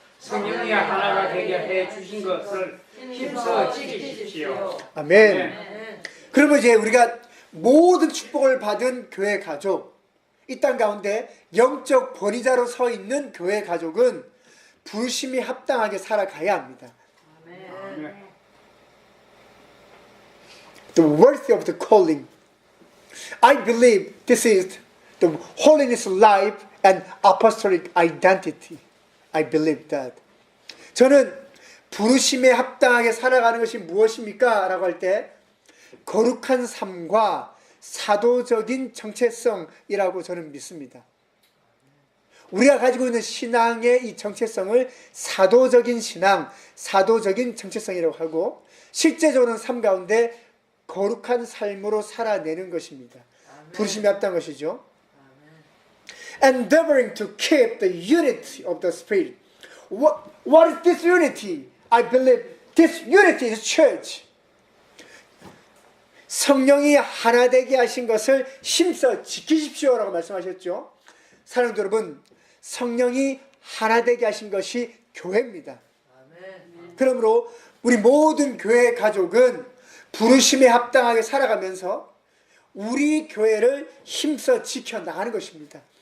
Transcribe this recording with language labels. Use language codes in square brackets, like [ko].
[ko] 성령이 하나가 되게 해 주신 것을 힘써 지키십시오. 아멘. 그러면 이제 우리가 모든 축복을 받은 교회 가족, 이 땅 가운데 영적 권위자로 서 있는 교회 가족은 부르심이 합당하게 살아가야 합니다. [en] The worthy of the calling. I believe this is the holiness life and apostolic identity. I believe that. [ko] 저는 부르심에 합당하게 살아가는 것이 무엇입니까? 라고 할 때 거룩한 삶과 사도적인 정체성이라고 저는 믿습니다. 우리가 가지고 있는 신앙의 이 정체성을 사도적인 신앙, 사도적인 정체성이라고 하고 실제적으로는 삶 가운데 거룩한 삶으로 살아내는 것입니다. 부르심에 합당한 것이죠. [en] Endeavoring to keep the unity of the Spirit. What is this unity? I believe this unity is church. [ko] 성령이 하나 되게 하신 것을 힘써 지키십시오라고 말씀하셨죠. 사랑하는 여러분, 성령이 하나 되게 하신 것이 교회입니다. 그러므로 우리 모든 교회 가족은 부르심에 합당하게 살아가면서 우리 교회를 힘써 지켜나가는 것입니다.